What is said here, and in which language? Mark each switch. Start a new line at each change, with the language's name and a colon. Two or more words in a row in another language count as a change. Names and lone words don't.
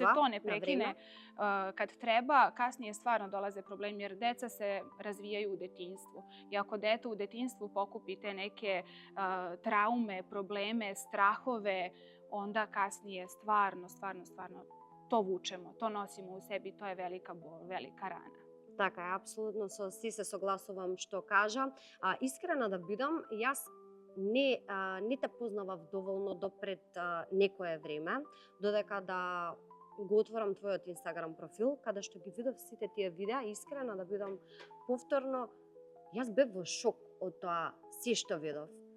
Serbian: ako se to ne prekine, kad treba, kasnije stvarno dolaze problemi jer deca se razvijaju u detinjstvu. I ako dete u detinjstvu pokupi te neke traume, probleme, strahove, onda kasnije stvarno to vučemo, to nosimo u sebi, to je velika bol, velika rana.
Macedonian: Така е, апсолутно се согласувам што кажа. Искрена да бидам, јас не те познавав доволно допред некое време, додека да го отворам твојот Инстаграм профил, каде што ги видов сите тие видеа, искрена да бидам повторно, јас бев во шок од тоа се што видов.